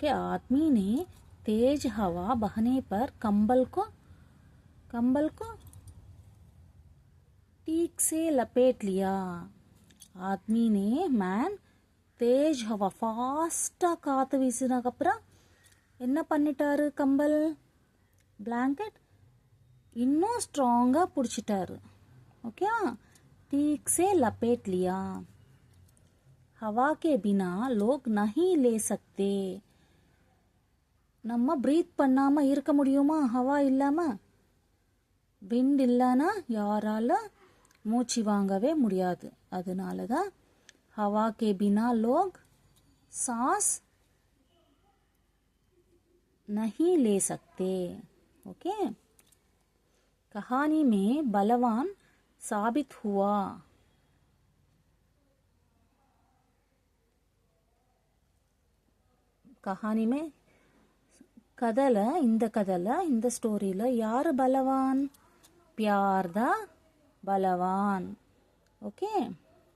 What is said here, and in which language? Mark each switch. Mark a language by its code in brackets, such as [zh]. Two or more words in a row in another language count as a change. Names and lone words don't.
[hi] ओके, आदमी ने तेज हवा बहने पर कंबल को ठीक से लपेट लिया. आदमी ने [ta] मैन [hi] तेज़ हवा [ta] ஃபாஸ்ட்டாக காற்று வீசினதுக்கப்புறம் என்ன பண்ணிட்டாரு? கம்பல் பிளாங்கெட் இன்னும் ஸ்ட்ராங்காக பிடிச்சிட்டாரு. ஓகே, [hi] ठीक से लपेट लिया. हवा के बिना लोग नहीं ले सकते. [ta] நம்ம ப்ரீத் பண்ணாமல் இருக்க முடியுமா ஹவா இல்லாமல்? விண்ட் இல்லைன்னா யாரால மூச்சு வாங்கவே முடியாது. அதனால தான் [hi] हवा के बिना लोग सांस नहीं ले सकते. ओके, कहानी में बलवान साबित हुआ. कहानी में [ta] கதையில் இந்த ஸ்டோரியில் யார் பலவான்? பியார் தான் பலவான். ஓகே.